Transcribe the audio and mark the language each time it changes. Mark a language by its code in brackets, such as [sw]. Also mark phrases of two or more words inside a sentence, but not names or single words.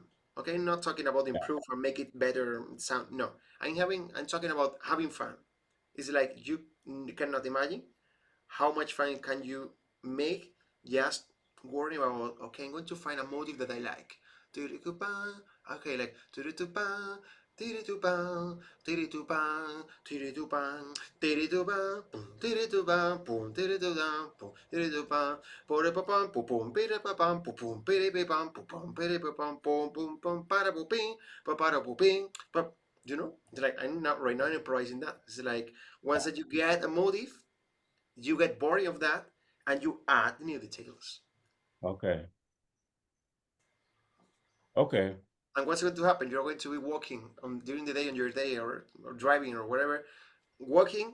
[en] Okay, I'm not talking about Yeah. improve or make it better sound. No, I'm talking about having fun. It's like you cannot imagine how much fun can you make just worrying about, okay, I'm going to find a motive that I like. Okay, like Tiri-tu-pan, tiri-tu-pan, tiri-tu-pan, tiri-tu-pan, pum, tiri-tu-pan, pum, tiri-tu-pan, pum, tiri-tu-pan, pore-pa-pam, pum-pum, pire-pa-pam, pum-pum, pire-pa-pam, pum-pum, pire-pa-pam, pum-pum, pum, para-pum-ping, pa-para-pum-ping, pa. You know, it's like I'm not right now improvising that. It's like once that you get a motive, you get bored of that, and you add new details. Okay. Okay. And what's going to happen? You're going to be walking during the day on your day, or driving or whatever, walking.